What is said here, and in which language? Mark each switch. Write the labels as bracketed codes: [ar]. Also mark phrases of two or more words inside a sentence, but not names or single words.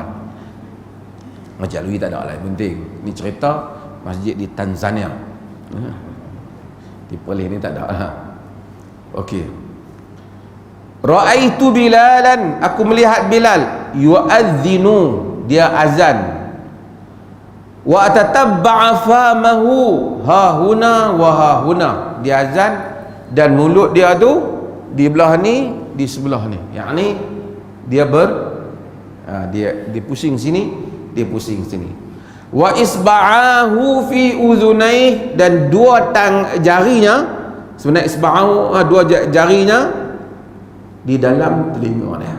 [ms] Macam lui tak ada lah penting. Ni cerita masjid di Tanzania. Di Perlis ni tak ada lah. Okey. [ar] رأيت بلالا, [ms] aku melihat Bilal yu'adzinu, dia azan. [ar] وتتبع فاه ها هنا وها هنا, [ms] dia azan dan mulut dia tu di belah ni, di sebelah ni. Yang ni dia dia pusing sini, dia pusing sini. [ar] وإصبعاه في أذنيه, [ms] dan dua jarinya, sebenarnya isba'ahu dua jarinya di dalam telinga dia.